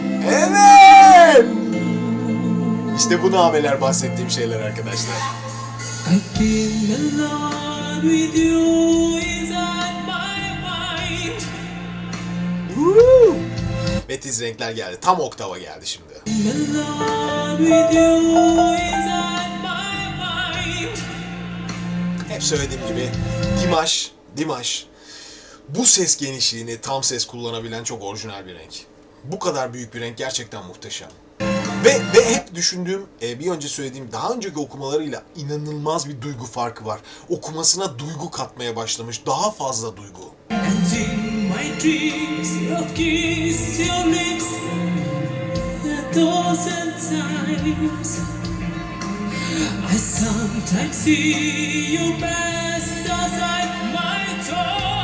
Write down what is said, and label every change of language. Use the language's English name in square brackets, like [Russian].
[Turkish] Evet! İşte bu nameler bahsettiğim şeyler arkadaşlar. [English] I feel alone with you inside my mind. [Turkish] Ve tiz renkler geldi. Tam oktava geldi şimdi. [English] Alone with you inside my mind. [Turkish] Hep söylediğim gibi Dimash bu ses genişliğini tam ses kullanabilen çok orijinal bir renk. Bu kadar büyük bir renk gerçekten muhteşem. Ve hep düşündüğüm, bir önce söylediğim daha önceki okumalarıyla inanılmaz bir duygu farkı var. Okumasına duygu katmaya başlamış. Daha fazla duygu. [English] And in my dreams, your kiss, your lips, a dozen times. I sometimes see you pass outside my door.